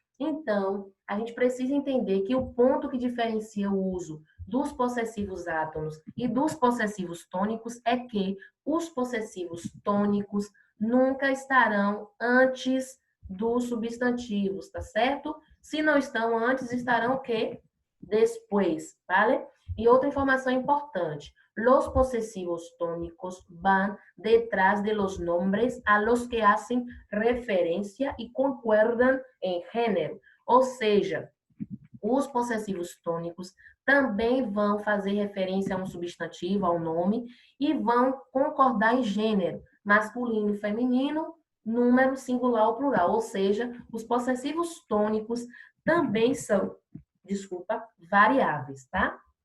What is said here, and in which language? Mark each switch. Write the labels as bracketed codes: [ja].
[pt] Então, a gente precisa entender que o ponto que diferencia o uso dos possessivos átonos e dos possessivos tônicos é que os possessivos tônicos nunca estarão antes dos substantivos, tá certo? Se não estão antes, estarão o quê? Depois, vale? [es] E outra informação importante, los posesivos tónicos van detrás de los nombres a los que hacen referencia y concuerdan en género. [pt] Ou seja, os possessivos tônicos também vão fazer referência a um substantivo, a um nome, e vão concordar em gênero, masculino e feminino, número singular ou plural. Ou seja, os possessivos tônicos também são, variáveis, tá?